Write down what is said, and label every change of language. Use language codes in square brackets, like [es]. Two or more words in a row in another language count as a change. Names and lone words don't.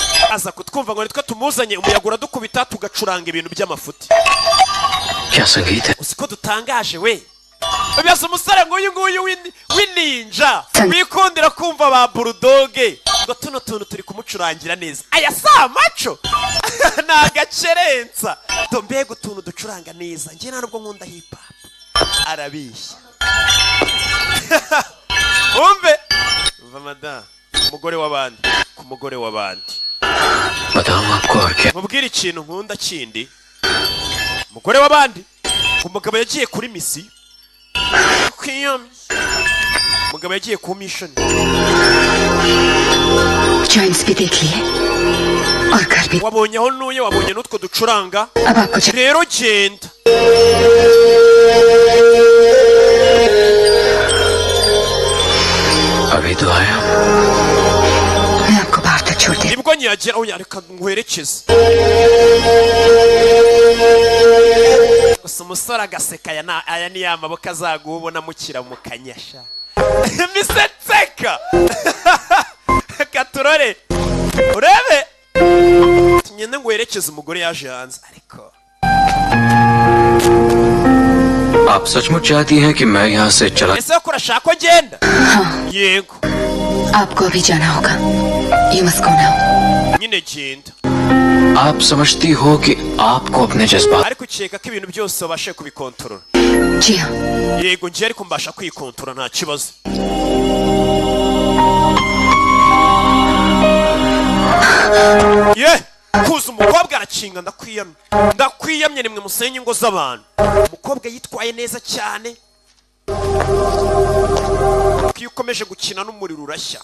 [rw] aza kutwumva ngo nitwe tumuzanye umuyaga uradukubita tugacuranga ibintu by'amafuti. [hi] क्या संगीत है? [rw] Usiko dutangaje we. Ubiyaza umusore ngo uyu nguyu w'inninja wikundira kumva ba burudoge ngo tuno tuntu turi kumucurangira neza. Aya si amaco nagacerensa mbega utuntu ducuranga neza njye nta nubwo nkunda [en] hip hop. [rw] Arabishya umve mada umugore w'abandi ku mugore w'abandi. [hi] बताओ आपको और क्या? [rw] Mubwire ikintu nkunda kindi. Umugore w'abandi umugabo yagiye kuri misi umugabo yagiye ku mission. [hi] जॉइंट्स भी देख लिए और घर भी. [rw] Wabonye aho nuye wabonye n'utwo ducuranga. [hi] अब आपको [rw] Rero genda. [hi] अभी तो आया. मैं आपको बाहर तक छोड़ दे. [rw] Nibwo nyagera aho yareka nkwerekeze. Gusa umusore agaseka aya ni ya maboko azaguha ubona mukira mu kanyasha. Misetseka katurore urebe tunyene ngwerekeze umugore yaje hanze ariko. [hi] आप सचमुच चाहती हैं कि मैं यहाँ से चला? [rw] Ese ko urashaka ko ngenda? Yego. [hi] आपको अभी जाना होगा. [en] You must go now. [rw] Nyine genda. [hi] आप समझती हो कि आपको अपने जज्बात [rw] ariko ukeka ko ibintu byose wabashe kubikontorora? [hi] जी हाँ. [rw] Yego njye ariko mbasha kwikontorora nta kibazo. Ye kuza umukobwa arakinga ndakwiyamye nimwe musenye ingo z'abantu. Umukobwa yitwaye neza cyane iyo ukomeje gukina n'umuriro urashya.